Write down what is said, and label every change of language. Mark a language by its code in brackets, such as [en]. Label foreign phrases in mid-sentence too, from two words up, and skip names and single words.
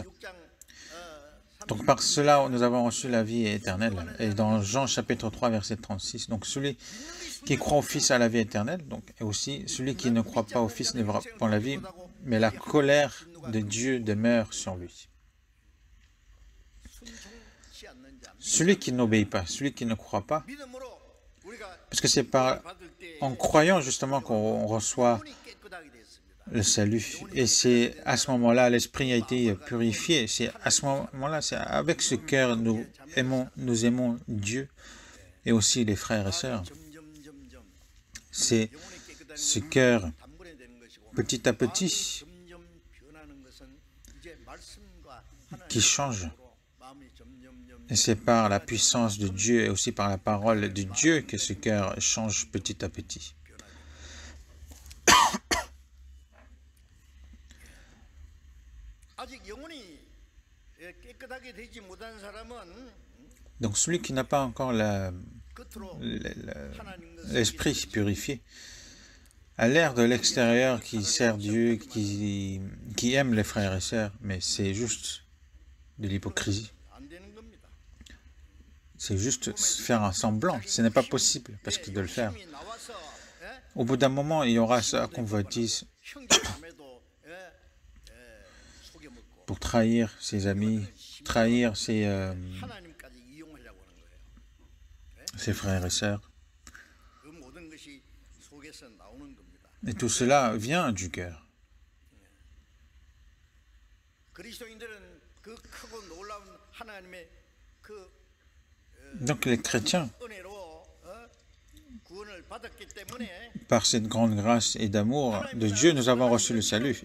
[ko] 6장 [fr] Donc par cela, nous avons reçu la vie éternelle. Et dans Jean chapitre 3, verset 36, donc celui qui croit au Fils a la vie éternelle, donc, et aussi celui qui ne croit pas au Fils ne verra pas la vie, mais la colère de Dieu demeure sur lui. [ko] 순종치 않는 자 [fr] Celui qui n'obéit pas, celui qui ne croit pas, [ko] 믿음으로 우리가 [fr] parce que c'est [ko] 받을 때 [fr] en croyant justement qu'on reçoit [ko] 영혼이 깨끗하게 됐습니다. [fr] le salut. Et c'est à ce moment-là, l'esprit a été purifié. C'est à ce moment-là, c'est avec ce cœur, nous aimons Dieu et aussi les frères et sœurs. [ko] 점점 [fr] C'est [ko] 영혼이 깨끗하게 [fr] ce cœur, [ko] 단번에 되는 것이고 [fr] petit à petit, [ko] 점점 변하는 것은 이제 말씀과 [fr] qui change. [ko] 하나님으로 마음이 점점 [fr] Et c'est par la puissance de Dieu et aussi par la parole de Dieu que ce cœur change petit à petit. [ko] 아직 영혼이 깨끗하게 되지 못한 사람은 [fr] Donc celui qui n'a pas encore [ko] 겉으로 [fr] l'esprit purifié a l'air de l'extérieur qui sert Dieu, qui aime les frères et sœurs, mais c'est juste de l'hypocrisie. [ko] 안 되는 겁니다. [fr] C'est juste faire un semblant. Ce n'est pas possible parce que de le faire. [ko] 힘이 나와서 [fr] Au bout d'un moment, il y aura sa convoitise [ko] 형제자매도 속여 먹고 [fr] pour trahir ses amis, trahir [ko] 하나님까지 이용하려고 하는 거예요. [fr] ses frères et sœurs. 그 Et tout cela vient du cœur. Donc les chrétiens, par cette grande grâce et d'amour de Dieu, nous avons reçu le salut.